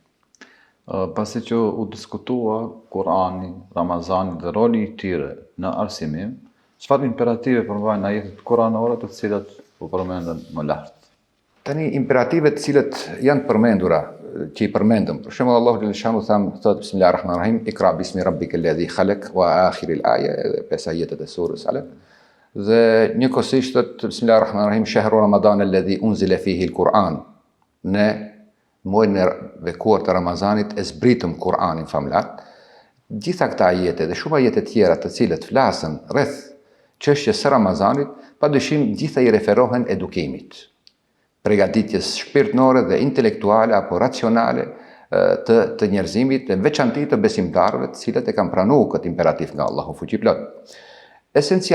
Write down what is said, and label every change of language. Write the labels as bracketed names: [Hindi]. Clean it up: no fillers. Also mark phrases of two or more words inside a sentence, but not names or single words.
[Albanian] Pasi që u diskutua Kur'ani, Ramazani dhe roli i tyre në arsimim, çfarë imperative përmbajnë ajetet kuranore të cilat u përmenden më lart? Tani imperativet të cilët janë përmendura, që i përmendëm, për shembull Allahu xhaleshanu thot [Arabic] بسم الله الرحمن الرحيم اقرأ باسم ربك الذي خلق وآخر الآية, [Albanian] 5 ajetet e surës Alaq. Dhe njëkohësisht thot [Arabic] بسم الله الرحمن الرحيم شهر رمضان الذي أنزل فيه القرآن. [Albanian] Ne muajin e bekuar të Ramazanit e zbritëm Kur'anin famlar. Gjitha këta ajete dhe shumë ajete tjera të cilët flasën rreth çështjes së Ramazanit, padyshim gjitha i referohen edukimit, përgatitjes shpirtërore dhe intelektuale apo racionale të njerëzimit, në veçanti të besimtarëve të cilët e kanë pranuar këtë imperativ nga Allahu fuqiplot.